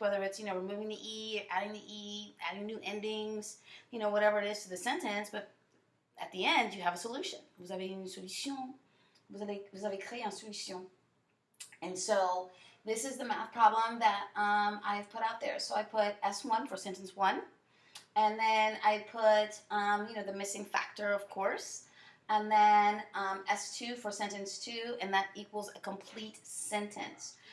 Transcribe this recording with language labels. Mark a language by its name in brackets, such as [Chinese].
[English] Whether it's removing the e, adding new endings, whatever it is to the sentence. But at the end, you have a solution. [French] Vous avez une solution. Vous avez créé une solution. [English] And so this is the math problem that I've put out there. So I put S1 for sentence 1. And then I put, the missing factor, of course. And then S2 for sentence 2. And that equals a complete sentence.